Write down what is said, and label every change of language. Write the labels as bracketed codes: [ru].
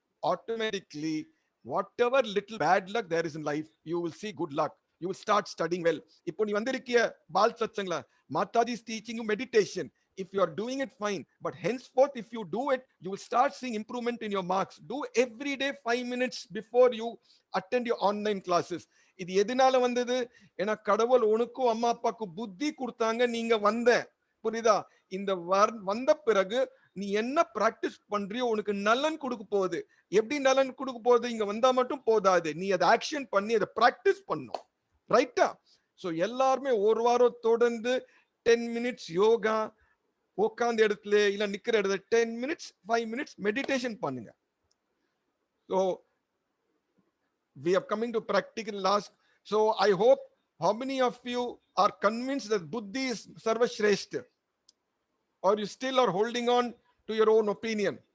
[en] automatically whatever little bad luck there is in life, you will see good luck. You will start studying well. [ta] இப்போ நீ வந்திருக்கிய பால் சத்சங்ல [en] Mataji is teaching you meditation. If you are doing it, fine. But henceforth, if you do it, you will start seeing improvement in your marks. Do every day 5 minutes before you attend your online classes. [ta] இது எதனால வந்தது? ஏன்னா கடவுள் உனக்கும் அம்மா அப்பாக்கு புத்தி கொடுத்தாங்க, நீங்க வந்த. புரியுதா? இந்த வந்த பிறகு நீ என்ன பிராக்டிஸ் பண்றியோ உனக்கு நலன் கொடுக்க போகுது. எப்படி நலன் கொடுக்க போகுது? இங்க வந்தா மட்டும் போதாது, நீ அதை ஆக்ஷன் பண்ணி அதை பிராக்டிஸ் பண்ணும். ரைட்டா? சோ எல்லாருமே ஒரு வாரம் தொடர்ந்து 10 minutes யோகா, உட்கார்ந்த இடத்துல இல்ல நிக்கிற இடத்துல 10 minutes 5 minutes மெடிடேஷன் பண்ணுங்க. [en] So we are coming to practical last. So I hope how many of you are convinced that Buddhi is Sarva Shrestha, or you still are holding on to your own opinion?